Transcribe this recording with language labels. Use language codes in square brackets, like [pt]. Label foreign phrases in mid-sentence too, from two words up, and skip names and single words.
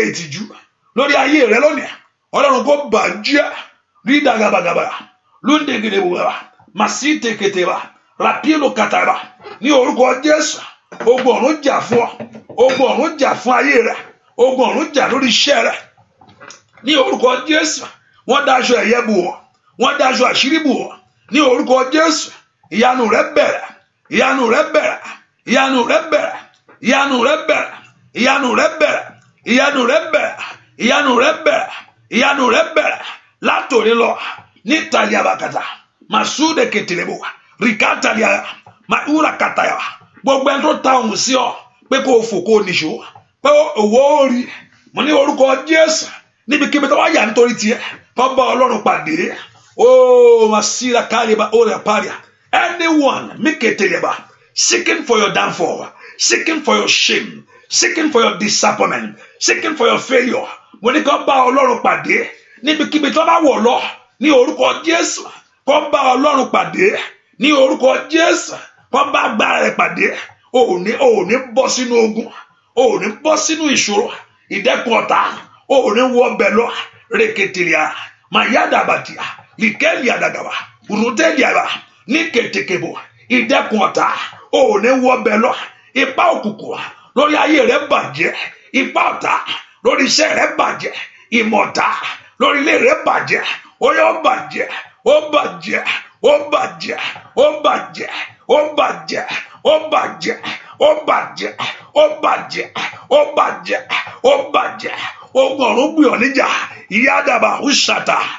[yo] ìtìjú lórí ayé rẹ lónìí Ọlọ́run kó bàjẹ́ rí dàgàbàgàbà lóńdègèdèbò màsí tèkètèbà ràpílò kàtàbà ní orúkọ Jésù ogun ọ̀run jà fún ọ ogun ọ̀run jà fún ayé rẹ ogun ọ̀run jà lórí iṣẹ́ rẹ ní orúkọ Jésù wọ́n dáṣọ ẹ̀yẹ bò ọ́ wọ́n dáṣọ àṣírí bò ọ́ ní orúkọ Jésù ìyanu rẹ bẹ̀rẹ̀ ìyanu rẹ bẹ̀rẹ̀ ìyanu rẹ bẹ̀rẹ̀ ìyanu rẹ bẹ̀rẹ̀ ìyanu rẹ bẹ̀rẹ̀ ìyanu rẹ bẹ̀rẹ̀ ìyanu rẹ bẹ̀rẹ̀ ìyanu rẹ bẹ̀rẹ̀ látòrí lọ ní tàlíàbàkàtà màsúdè kẹtìrẹbù rìkátàlíà màúrà kàtàyà gbogbo ẹni tó ta òun sí ọ pé kó o fò kó o nìṣó pé òwò ó rí mo ní orúkọ Jésù níbikíbi tó wá yà nítorí tiẹ̀ tó bá Ọlọ́run pàdé masira kaliba ora paria [en] anyone miketeleba seeking for your downfall, seeking for your shame, seeking for your disappointment, seeking for your failure mo [yo] ní kó bá Ọlọ́run pàdé níbikíbi tó bá wọ̀ lọ ní orúkọ Jésù kó bá Ọlọ́run pàdé ní orúkọ Jésù kó bá agbára rẹ̀ pàdé ò ní bọ́ sínú ogun ò ní bọ́ sínú ìṣòro ìdẹ́kun ọ̀tá ò ní wọ ọbẹ̀ lọ rèkètìlíà mayadabatia likeli adagaba uruteli aba ní kètèkèbò ìdẹ́kun ọ̀tá ò ní wọ ọbẹ̀ lọ ipá òkùnkùn lórí ayé rẹ̀ bàjẹ́ ipá ọ̀tá lórí iṣẹ́ rẹ̀ bàjẹ́ ìmọ̀ ọ̀tá lórí ilé rẹ̀ bàjẹ́ ó yọ bàjẹ́ ó bàjẹ́ ó bàjẹ́ ó bàjẹ́ ó bàjẹ́ ó bàjẹ́ ó bàjẹ́ ó bàjẹ́ ó bàjẹ́ ó bàjẹ́ ogun ọ̀run gbìyànjú níjà ìyá àdàbà ó ṣàtà